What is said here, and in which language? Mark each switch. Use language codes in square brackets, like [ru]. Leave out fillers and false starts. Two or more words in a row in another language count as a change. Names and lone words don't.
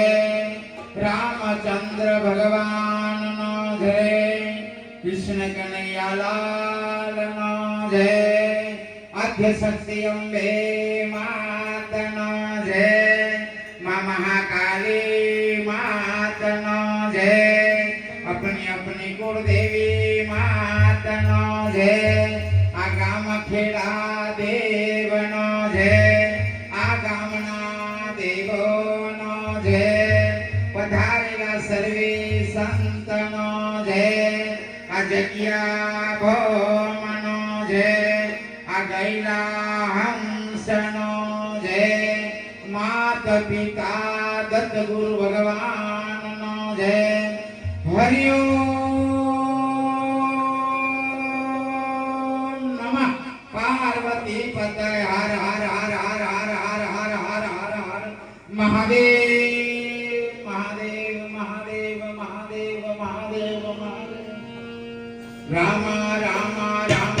[gu] રામચંદ્ર ભગવાનનો જય, કૃષ્ણ કનૈયાલાલનો જય, આદ્ય શક્તિ અંબે માતનો જય, મા મહાકાલી માતનો જય, અપની અપની કુળદેવી માતનો જય, આ ગામ ખેડા દેવનો જય, આ ગામના દેવોનો જય, પધારેલા સર્વે સંતનો જય, આ જગિયા ભોમનો જય, આ ગૈલા હંસનો જય, માત પિતા દત્ત ગુરુ ભગવાનનો જય, હરિ [sa] ओम नमः पार्वती पतये हर हर हर हर हर हर हर हर हर हर महादेव महादेव महादेव महादेव महादेव महादेव રામા રામા